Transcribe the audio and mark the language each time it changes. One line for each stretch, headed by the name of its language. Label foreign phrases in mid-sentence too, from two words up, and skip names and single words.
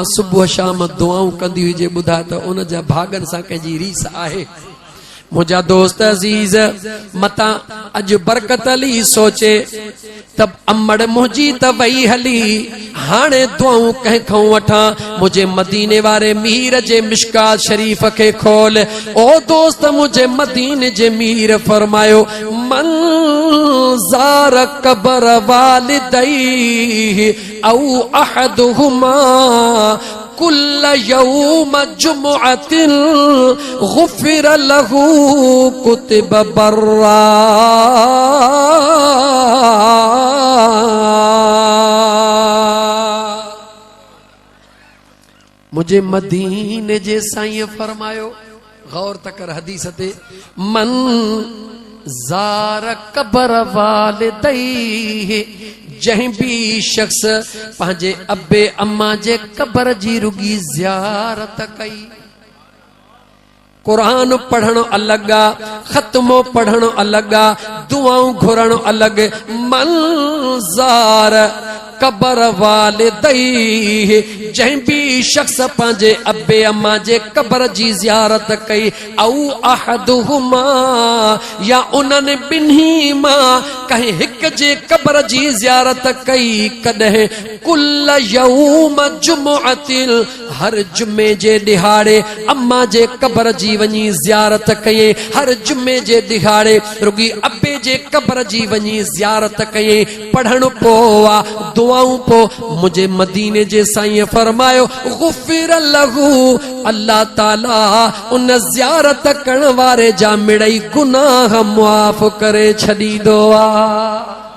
Sindhi: सुबह शाम दुआऊं कंदी हुई जे बुधा त उन जा भागन सा कंजी रीस आहे मुझा दोस्त अजीज मता अज बरकत अली सोचे तब अमड़ मुझी त वही हली हाणे दुआऊं कह खां वठा मुझे मदीने वारे मीर जे मिशकात शरीफ के खोल ओ दोस्त मुझे मदीने जे मीर फरमायो
Arabic: من زار قبر والديه أو أحدهما كل يوم جمعة غفر له كتب برا
Sindhi: मुझे मदीने जे साईं फरमायो गौर तकर हदीस ते
Arabic: من زار قبر والديه
Sindhi: जहीं भी शख्स पंहिंजे अबे अम्मा जे कबर जी रुगी ज़ियारत कई कुरान पढ़णो अलग आ खत्मो पढ़णो अलग आ दुआऊं घुरणो अलग
Arabic: من زار قبر والديه
Sindhi: जहीं भी शख्स पंहिंजे अबे अम्मा जे कबर जी ज़ियारत कई
Arabic: أو أحدهما
Sindhi: या उन्हनि बिन्ही मां कहीं हिक जे कबर जी ज़ियारत कई कॾहिं कुल्ल
Arabic: يوم جمعة
Sindhi: हर जुमे जे दिहाड़े अम्मा जे कबर जी वञी ज़ियारत कई हर जुमे जे दिहाड़े रुगी अबे जे कबर जी वञी ज़ियारत कई पढ़ण पो आ दुआऊं पो मुझे मदीने जे साईं फरमायो
Arabic: غفر له
Sindhi: अल्लाह ताला उन ज़ियारत करण वारे जा मिड़ई गुनाह मुआफ़ करे छॾींदो आ